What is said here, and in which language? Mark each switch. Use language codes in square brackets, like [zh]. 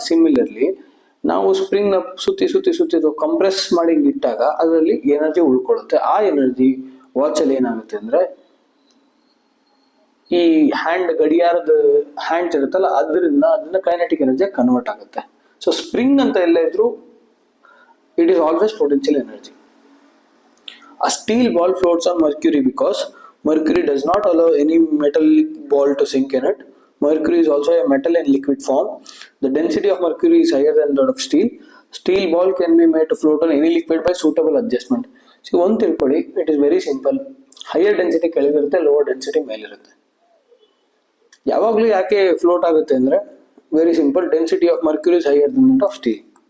[kn] Similarly ನಾವು ಸ್ಪ್ರಿಂಗ್ನ ಸುತ್ತಿ compress ಮಾಡಿ ಇಟ್ಟಾಗ ಅದರಲ್ಲಿ ಎನರ್ಜಿ ಉಳ್ಕೊಳ್ಳುತ್ತೆ. ಆ ಎನರ್ಜಿ ವಾಚಲ್ಲಿ ಏನಾಗುತ್ತೆ ಅಂದರೆ ಈ ಗಡಿಯಾರದ ಹ್ಯಾಂಡ್ಸ್ ಇರುತ್ತಲ್ಲ, ಅದನ್ನ ಕೈನೆಟಿಕ್ ಎನರ್ಜಿ ಕನ್ವರ್ಟ್ ಆಗುತ್ತೆ. [en] so spring [kn] ಅಂತ ಎಲ್ಲ ಇದ್ರು [en] it is always potential energy. A steel ball floats on mercury because mercury does not allow any metallic ball to sink in it. Mercury is also a metal in liquid form. The density of mercury is higher than that of steel. Steel ball can be made to float on any liquid by suitable adjustment. See, one [kn] ತಿಳ್ಕೊಳ್ಳಿ, [en] it is very simple. Higher density [kn] ಕೆಳಗಿರುತ್ತೆ, [en] lower density [kn] ಮೇಲಿರುತ್ತೆ. ಯಾವಾಗಲೂ ಯಾಕೆ float ಆಗುತ್ತೆ ಅಂದರೆ [en] Very simple, density of mercury is higher than that of steel.